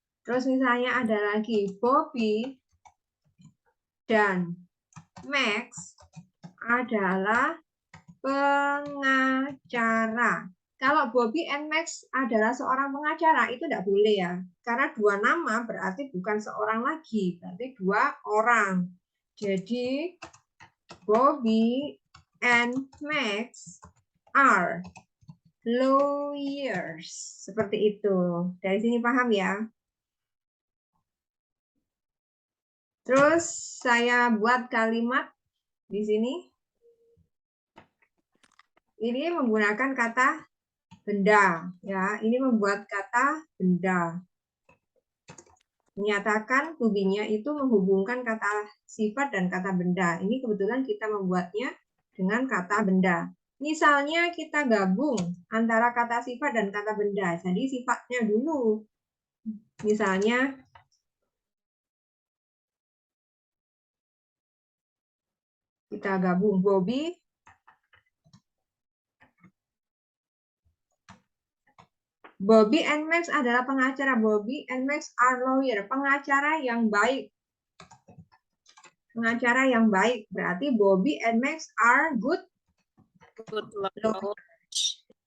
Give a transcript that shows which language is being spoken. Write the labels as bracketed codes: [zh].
[id] Terus misalnya ada lagi Bobby dan Max adalah pengacara. Kalau Bobby and Max adalah seorang pengacara, itu tidak boleh ya. Karena dua nama berarti bukan seorang lagi, berarti dua orang. [en] Jadi, Bobby and Max are lawyers. [id] Seperti itu. Dari sini paham ya? Terus saya buat kalimat di sini. Ini menggunakan kata benda, ya. Ini membuat kata benda. Menyatakan to be-nya itu menghubungkan kata sifat dan kata benda. Ini kebetulan kita membuatnya dengan kata benda. Misalnya kita gabung antara kata sifat dan kata benda. Jadi sifatnya dulu. Misalnya kita gabung Bobby and Max adalah pengacara. [en] Bobby and Max are lawyer. [id] Pengacara yang baik. Pengacara yang baik. Berarti [en] Bobby and Max are good lawyers.